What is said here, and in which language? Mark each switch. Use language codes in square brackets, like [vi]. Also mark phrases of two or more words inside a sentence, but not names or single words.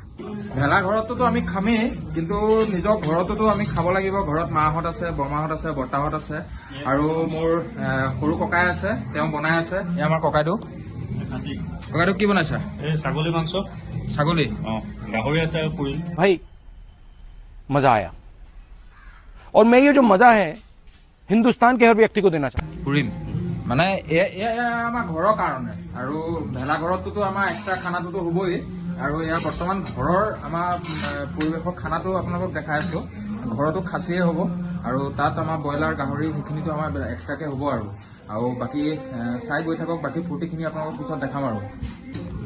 [as] ভেলাঘৰততো আমি খামেই, কিন্তু নিজৰ ঘৰততো আমি খাব লাগিব। ঘৰত মাহঁত আছে, বৰমাহঁত আছে, বৰ্তাহঁত আছে আৰু মোৰ সৰু ককাই আছে, তেওঁ বনাই আছে। এই আমাৰ ককাইদেউ কি বনাইছা? ছাগলী মাংস, ছাগলী, গাহৰি আছে আৰু পুৰি। [hi] भाई मजा आया और मैं ये जो मजा है हिंदुस्तान के हर व्यक्ति को देना चाहता हूँ। [as] পুৰিম মানে এয়া আমাৰ ঘৰৰ কাৰণে। আৰু ভেলাঘৰততো আমাৰ এক্সট্ৰা খানাটোতো হ'বই। আৰু এয়া বৰ্তমান ঘৰৰ আমাৰ পৰিৱেশৰ খানাটো আপোনালোকক দেখাই আছোঁ। ঘৰতো খাচীয়ে হ'ব আৰু তাত আমাৰ ব্ৰইলাৰ গাহৰি সেইখিনিতো আমাৰ এক্সট্ৰাকৈ হ'ব। আৰু বাকী চাই গৈ থাকক, বাকী ফূৰ্তিখিনি আপোনালোকক পিছত দেখাম আৰু।